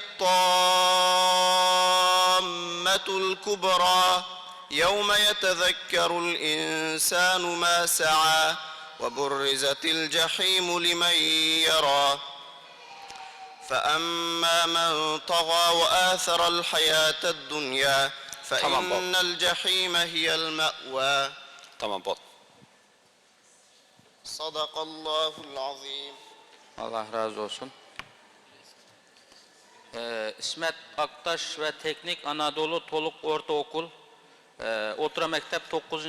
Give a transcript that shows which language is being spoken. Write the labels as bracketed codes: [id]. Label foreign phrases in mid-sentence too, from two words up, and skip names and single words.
[ar] الطامة الكبرى يوم يتذكر الإنسان ما سعى وبرزت الجحيم لمن يرى فأما من طغى وآثر الحياة الدنيا فإن الجحيم هي المأوى. [tr] Tamam bol. [ar] صدق الله العظيم. [tr] Allah razı olsun. İsmet Aktaş ve Teknik Anadolu Toluk Ortaokul Otura Mektep 9.